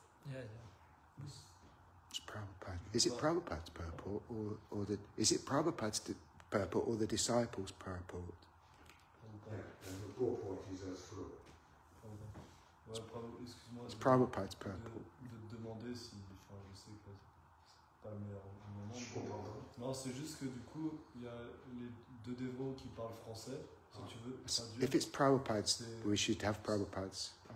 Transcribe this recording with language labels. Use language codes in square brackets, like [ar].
[en] Yeah. It's Prabhupada. Is it Prabhupada's purport or the? Is it Prabhupada's purport or the disciples' purport? Yeah, and the purport is as follows. [fr] Ouais, excuse-moi. [en] It's Prabhupada's purport. [fr] De demander si, enfin, je sais que c'est pas le meilleur moment. Je comprends pas. Non, c'est juste que du coup, il y a les deux dévots qui parlent français, si tu veux. Traduire. [en] If it's Prabhupada's, we should have Prabhupada's.